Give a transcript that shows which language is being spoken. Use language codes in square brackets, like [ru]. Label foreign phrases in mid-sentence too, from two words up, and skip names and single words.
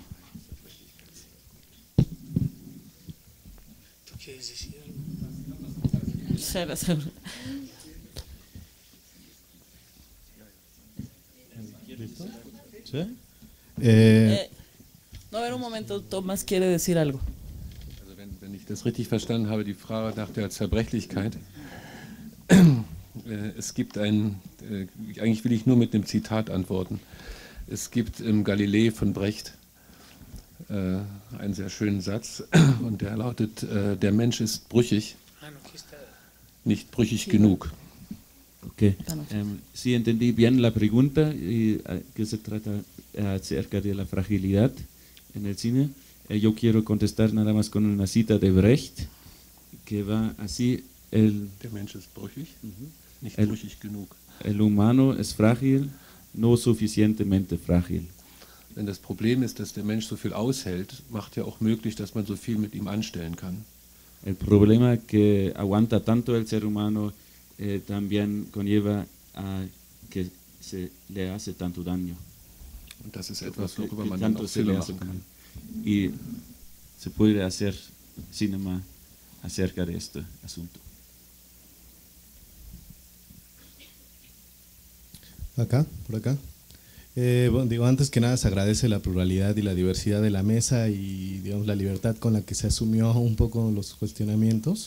[es] ¿Tú quieres decir algo? ¿Sí? No, a ver un momento, Tomás quiere decir algo. [de] Also wenn ich das richtig verstanden habe, die Frage nach der Zerbrechlichkeit. Es gibt eigentlich will ich nur mit einem Zitat antworten. Es gibt im Galilei von Brecht einen sehr schönen Satz und der lautet, der Mensch ist brüchig, nicht brüchig genug. [es] Ok, sí entendí bien la pregunta que se trata acerca de la fragilidad en el cine. Yo quiero contestar nada más con una cita de Brecht que va así: [de] Der Mensch ist brüchig, nicht brüchig genug. [es] El humano es frágil, no suficientemente frágil. [de] Denn das Problem ist, dass der Mensch so viel aushält, macht ja auch möglich, dass man so viel mit ihm anstellen kann. [es] El problema que aguanta tanto el ser humano también conlleva a que se le hace tanto daño. [de] Und das ist etwas, worüber man dann auch Filme machen kann. [es] Y se puede hacer cinema acerca de este asunto. Acá, por acá. Bueno, digo, antes que nada se agradece la pluralidad y la diversidad de la mesa y digamos la libertad con la que se asumió un poco los cuestionamientos.